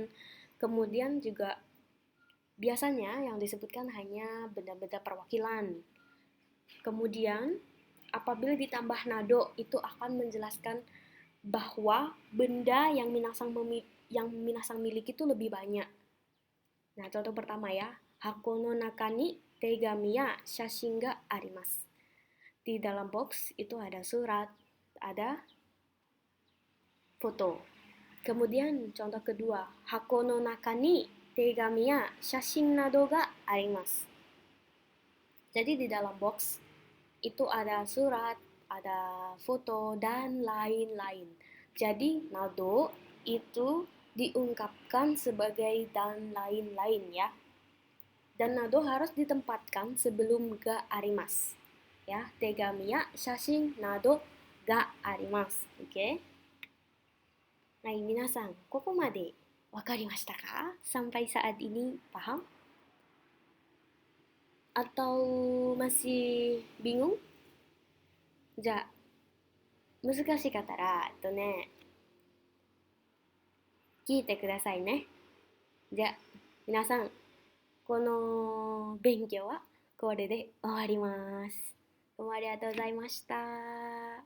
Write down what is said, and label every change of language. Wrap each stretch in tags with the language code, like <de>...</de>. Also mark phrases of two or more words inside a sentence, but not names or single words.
<id>Kemudian juga biasanya yang disebutkan hanya benda-benda perwakilan. Kemudian apabila ditambah nado itu akan menjelaskan bahwa benda yang minasan miliki itu lebih banyak. Nah, contoh pertama ya,</id> <ja>箱の中に手紙や写真があります.</ja> <id>Di dalam box itu ada surat, ada foto. Kemudian contoh kedua,</id> <ja>箱の中に手紙や写真などがあります.</ja> <id>Jadi di dalam box itu ada surat, ada foto, dan lain-lain. Jadi nado itu diungkapkan sebagai dan lain-lain ya. Dan nado harus ditempatkan sebelum</id> <ja>があります. Ya, 手紙や写真などがあります.</ja> <id>Oke? Nah, minasan,</id> <ja>ここまで分かりましたか?</ja> <id>Sampai saat ini paham? Atau masih bingung?</id> <ja>Ja, 難しかったら、聞いてくださいね。じゃあ、皆さん、この勉強はこれで終わります。どうもありがとうございました。</ja>